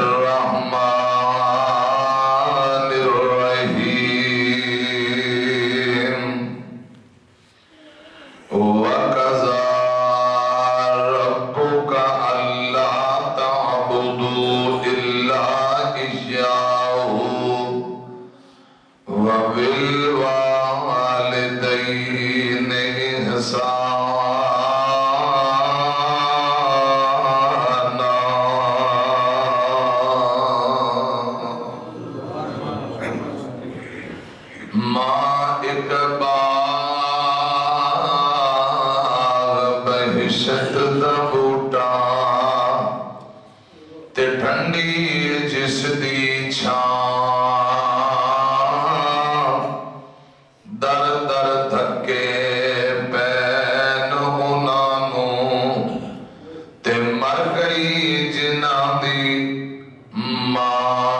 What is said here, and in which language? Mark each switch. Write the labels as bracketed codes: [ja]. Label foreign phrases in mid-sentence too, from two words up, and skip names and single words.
[ar] الرحمن الرحيم وَقَضَى رَبُّكَ أَلَّا تَعْبُدُوا إِلَّا إِيَّاهُ وَبِالْوَالِدَيْنِ إِحْسَانًا [pa] ماں اقبال بہشت دا بوٹا تے ٹھنڈی جس دی چھاں در در دھکے پین انہاں نوں تے مر گئی جنہاں دی ماں